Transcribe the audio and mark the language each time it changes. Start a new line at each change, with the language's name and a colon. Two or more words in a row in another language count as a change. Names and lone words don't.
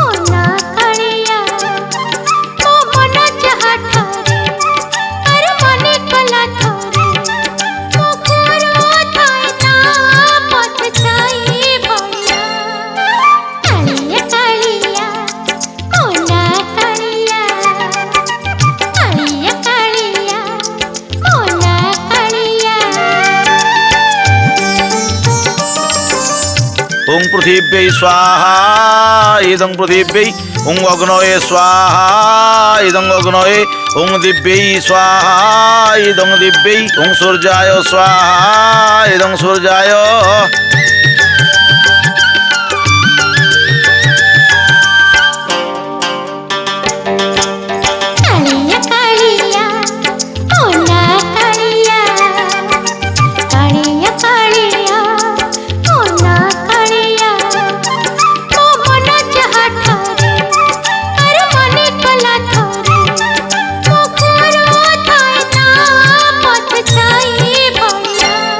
Odia: ନା କାଳିଆ ମୋ ମନ ଚାହା ଠାରେ ଅରେ ମନେ କଲା ଠାରେ ମୋ ଘରୋ ଥାଏ ନା ପଥ ଛାଇ ଭୟା କାଳିଆ କାଳିଆ ଓ ନା କାଳିଆ କାଳିଆ କାଳିଆ ଓ ନା କାଳିଆ
Sanskrit: ओं पृथिव्यै स्वाहा इदं पृथिव्यै ओं अग्नये स्वाहा इदं अग्नये ओं दिव्यै स्वाहा इदं दिव्यै ओं सूर्याय स्वाहा इदं सूर्याय
Odia: କାଳିଆ କାଳିଆ ଓ ନା କାଳିଆ କାଳିଆ କାଳିଆ ଓ ନା କାଳିଆ ମୋ ମନ ଚାହା ଠାରେ ଅରେ ମନେ କଲା ଠାରେ ମୋ ଘରୋ ଥାଏ ନା ପଥ ଛାଇ ଭୟା